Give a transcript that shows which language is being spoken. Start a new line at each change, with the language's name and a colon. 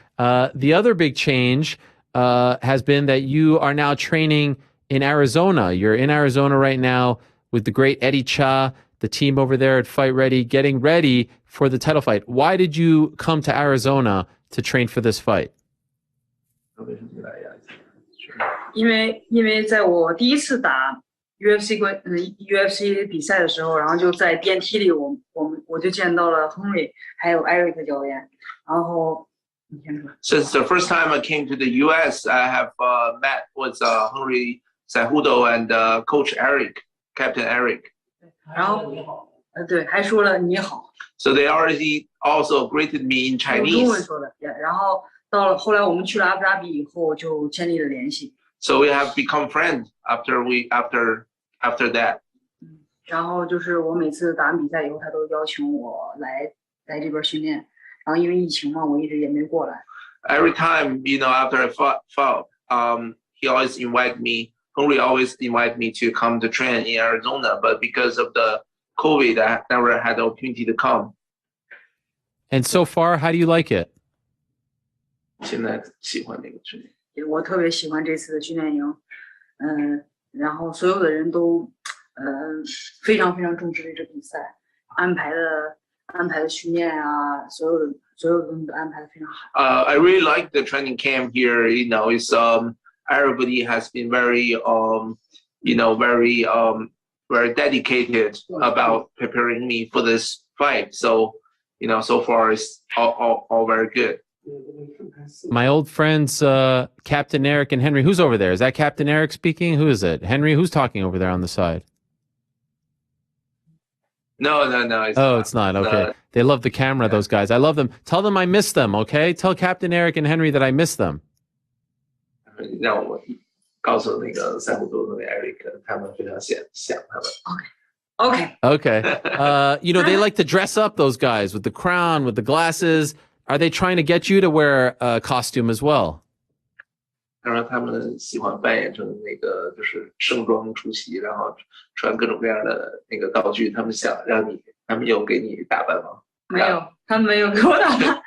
English: The other big change has been that you are now training in Arizona. You're in Arizona right now with the great Eddie Cha, the team over there at Fight Ready, getting ready for the title fight. Why did you come to Arizona to train for this fight?
Chinese: 因为在我第一次打 UFC 比赛的时候，然后就在电梯里，我就见到了亨利还有 Eric 教练，然后你先说。
English: Since the first time I came to the U.S., I have met with Henry Cejudo and Coach Eric, Captain Eric.
Chinese: 然后对，还说了你好。
English: So they already also greeted me in Chinese.
Chinese: 用中文说的，然后到了后来我们去了阿布扎比以后，就建立了联系。
English: So we have become friends after that.
Chinese: 然后就是我每次打完比赛以后，他都邀请我来这边训练。然后因为疫情嘛，我一直也没过来。
English: Every time, after I fought, he always invited me. Henry always invited me to come to train in Arizona, but because of the COVID, I never had the opportunity to come. And so far, how do you like it?
Chinese: 现在喜欢那个训练。我特别喜欢这次的训练营，然后所有的人都非常非常重视这个比赛，安排的训练啊，所有的东西都安排的非常好。
English: I really like the training camp here. It's everybody has been very very dedicated about preparing me for this fight. So, so far it's all very good. My old friends, Captain Eric and Henry. Who's over there? Is that Captain Eric speaking? Who is it? Henry, who's talking over there on the side? No. It's not. Okay. They love the camera, those guys. I love them. Tell them I miss them, okay? Tell Captain Eric and Henry that I miss them.
Chinese: 让我告诉那个赛虎组的那 Eric， 他们非常想他们。
English: Okay. They like to dress up, those guys, with the crown, with the glasses. Are they trying to get you to wear a costume as well?
Chinese: 他说他们喜欢扮演成那个就是盛装出席，然后穿各种各样的那个道具。他们有给你打扮吗？没有，他们没有给我打扮。